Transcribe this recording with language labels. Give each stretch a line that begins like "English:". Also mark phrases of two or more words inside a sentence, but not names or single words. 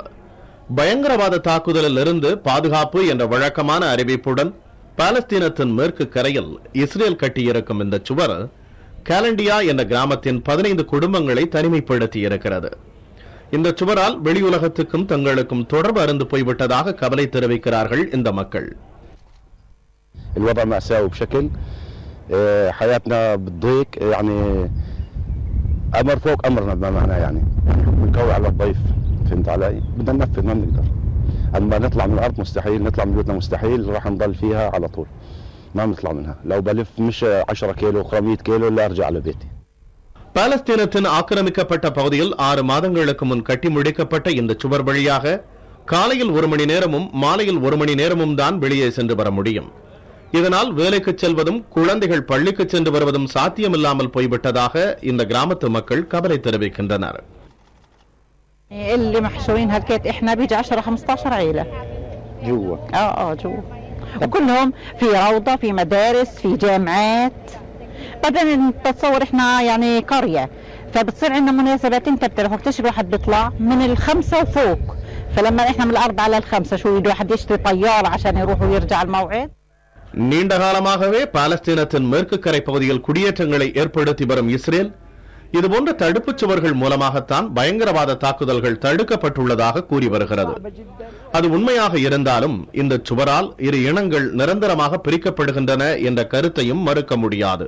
Tamil: பயங்கரவாத தாக்குதலில் இருந்து பாதுகாப்பு என்ற வழக்கமான அறிவிப்புடன் பாலஸ்தீனத்தின் மேற்கு கரையில் இஸ்ரேல் கட்டியிருக்கும் இந்த சுவர் காலண்டியா என்ற கிராமத்தின் 15 குடும்பங்களை தனிமைப்படுத்தி இருக்கிறது. இந்த சுவரால் வெளியுலகத்துக்கும் தங்களுக்கும் தொடர்பு அருந்து போய்விட்டதாக கவலை தெரிவிக்கிறார்கள் இந்த மக்கள்.
Arabic: الوضع مأساوي بشكل حياتنا بالضيق يعني أمر فوق أمرنا بمعنى يعني بنكوي على الضيف فهمت علي بدنا ننفذ ما بنقدر أما نطلع من الأرض مستحيل نطلع من بيوتنا مستحيل راح نضل فيها على طول ما بنطلع منها لو بلف مش 10 كيلو 100 كيلو لا أرجع على بيتي.
Tamil: பாலஸ்தீனத்தின் ஆக்கிரமிக்கப்பட்ட பகுதியில் 6 மாதங்களுக்கு முன் கட்டி முடிக்கப்பட்ட இந்த சுவர் வழியாக காலையில் 1 மணி நேரமும் மாலையில் 1 மணி நேரமும் தான் வெளியே சென்று வர முடியும். இதனால் வேலைக்கு செல்வதும் குழந்தைகள் பள்ளிக்கு சென்று வருவதும் சாத்தியமில்லாமல் போய்விட்டதாக இந்த கிராமத்து மக்கள் கவலை தெரிவிக்கின்றனர்.
Arabic: اللي محشورين هالكيت احنا بيجي 10 15 عيله جوا جوا وكلهم في روضه في مدارس في جامعات. بعدين تتصور احنا يعني قريه فبتصير عندنا مناسبات انت بتعرف وقتاش الواحد بيطلع من 5 وفوق فلما احنا من 4 على 5 شو يريد واحد يشتري طياره عشان يروح ويرجع الموعد.
Tamil: நீண்ட காலமாகவே பாலஸ்தீனத்தின் மேற்கு கரை பகுதியில் குடியேற்றங்களை ஏற்படுத்தி வரும் இஸ்ரேல் இதுபோன்ற தடுப்புச் சுவர்கள் மூலமாகத்தான் பயங்கரவாத தாக்குதல்கள் தடுக்கப்பட்டுள்ளதாக கூறி வருகிறது. அது உண்மையாக இருந்தாலும் இந்த சுவரால் இரு இனங்கள் நிரந்தரமாக பிரிக்கப்படுகின்றன என்ற கருத்தையும் மறுக்க முடியாது.